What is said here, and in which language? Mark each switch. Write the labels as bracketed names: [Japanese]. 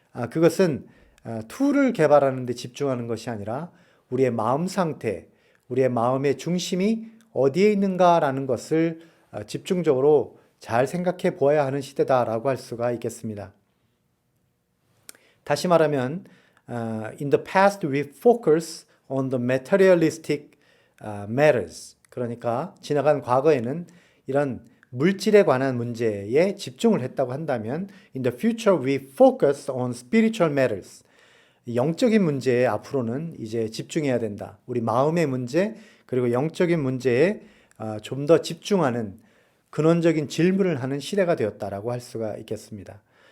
[Korean] 그것은 툴을 개발하는 데 집중하는 것이 아니라 우리의 마음 상태, 우리의 마음의 중심이 어디에 있는가라는 것을 집중적으로 잘 생각해 보아야 하는 시대다라고 할 수가 있겠습니다. 다시 말하면 [English] in the past we focus on the materialistic matters. [Korean] 그러니까 지나간 과거에는 이런 물질에 관한 문제에 집중을 했다고 한다면 [English] in the future we focus on spiritual matters. [Korean] 영적인 문제에 앞으로는 이제 집중해야 된다. 우리 마음의 문제 그리고 영적인 문제에 좀 더 집중하는 근원적인 질문을 하는 시대가 되었다라고 할 수가 있겠습니다.